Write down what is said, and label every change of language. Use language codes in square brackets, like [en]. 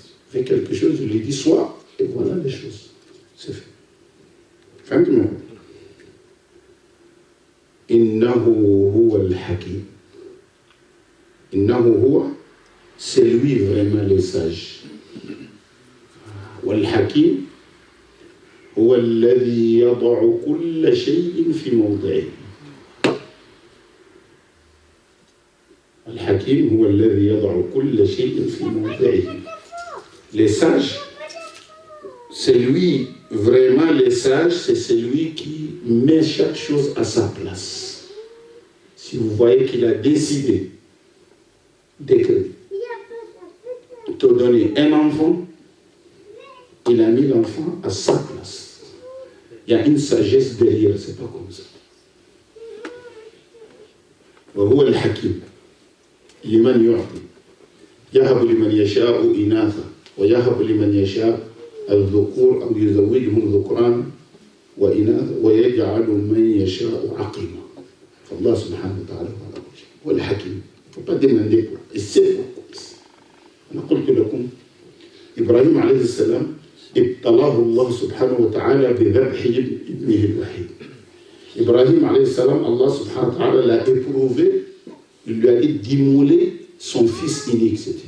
[fr] Fait quelque chose, il lui dit soit, et voilà les choses. C'est fait. Fin du monde. [ar] Innahu huwa al-hakim. Innahu huwa, [fr] c'est lui vraiment le sage. [ar] Wal-hakim, هو الذي يضع كل شيء في موضعه. الحكيم هو الذي يضع كل شيء في موضعه. [fr] Les sages, c'est lui, vraiment les sages, c'est celui qui met chaque chose à sa place. Si vous voyez qu'il a décidé d'écrire, te donner un enfant, il a mis l'enfant à sa place. Il y a une sagesse derrière, c'est pas comme ça. [ar] وهو الحكيم لمن يعطي يهب لمن يشاء إناثا ويهب لمن يشاء الذكور أو يزوجهم ذكران وإناثا ويجعل من يشاء عقيما. فالله سبحانه وتعالى هو الحكيم. [fr] Il ne faut pas demander pour. Et c'est pourquoi. [ar] أنا قلت لكم إبراهيم عليه السلام ابتلاه الله سبحانه وتعالى بذبح ابنه الوحيد. [fr] Ibrahim alayhi salam, Allah subhanahu wa ta'ala l'a éprouvé, il lui a dit d'immoler son fils unique.